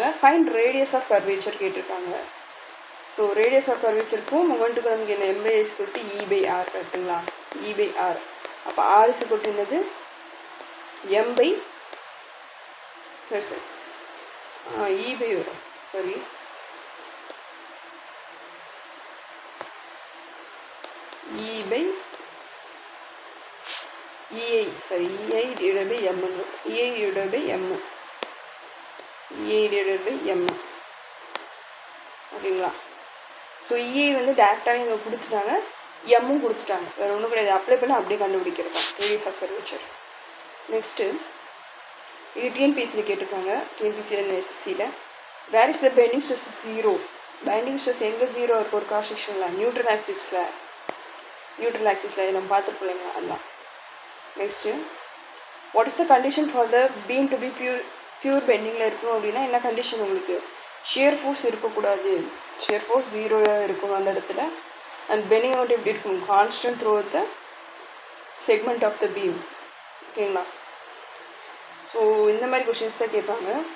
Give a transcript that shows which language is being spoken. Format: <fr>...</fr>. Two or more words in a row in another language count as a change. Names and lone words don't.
<en>find radius of curvature</en> <ta>கேட்டிருக்காங்க. ஸோ</ta> <en>radius of curvatureக்கும்</en> <ta>மொமெண்ட்டுக்கும் நமக்கு என்ன m/i e/r கரெக்டுங்களா? e/r. அப்போ r என்னது m/, சரி e/, சாரி e/, ei, sorry, ei/m, ei/m, ei/m. ஓகேங்களா? ஸோ இஐ வந்து டேரெக்டாகவே இங்கே கொடுத்துட்டாங்க, எம்மும் கொடுத்துட்டாங்க. வேறு ஒன்றும் கிடையாது. அப்ளை பண்ணி அப்படியே கண்டுபிடிக்கிறதா</ta> <en>radius of curvature.</en> <ta>நெக்ஸ்ட்டு இது டிஎன்பிஎஸ்சியில் கேட்டிருக்காங்க.</ta> <en>TNPSCயில் SSCயில் where is the bending stress 0. bending stress</en> <ta>எங்கே 0 இருக்கும்? ஒரு</ta> <en>cross sectionஇல் neutral axisஇல்</en> <ta>இதை நம்ம பார்த்துருப்போம் இல்லைங்களா?</ta> <en>அதெல்லாம். next what is the condition for the beam to be pure bendingஇல்</en> <ta>இருக்கணும் அப்படின்னா என்ன</ta> <en>கண்டிஷன்?</en> <ta>உங்களுக்கு</ta> <en>shear force</en> <ta>இருக்கக்கூடாது.</ta> <en>shear force</en> <ta>0 இருக்கணும் அந்த இடத்துல.</ta> <en>and bending out</en> <ta>எப்படி இருக்கணும்?</ta> <en>constant through the segment of the beam.</en> <ta>ஓகேங்களா? ஸோ இந்த மாதிரி கொஷின்ஸ் தான் கேட்பாங்க.</ta>